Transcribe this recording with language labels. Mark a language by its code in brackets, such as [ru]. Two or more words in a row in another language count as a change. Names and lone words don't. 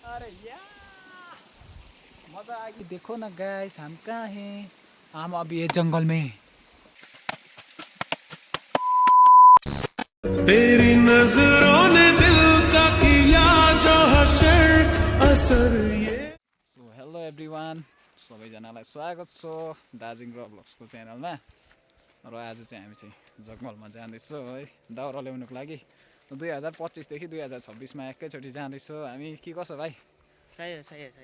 [hi] अरे या मजा आ गई। देखो ना गाइस हम कहाँ हैं, हम अभी ये जंगल में। तेरी नजरों ने दिल का किया जो हशर असर ये। [en] So hello everyone, [ne] सबैजनालाई स्वागत छ दार्जिलिङ ब्लग्सको च्यानलमा। र आज चाहिँ हामी चाहिँ जङ्गलमा जाँदैछौँ है दाउरा ल्याउनुको लागि। 2025 देखि 2026मा एकैचोटि जाँदैछौँ हामी। के कसो भाइ? सही हो सही हो सही हो।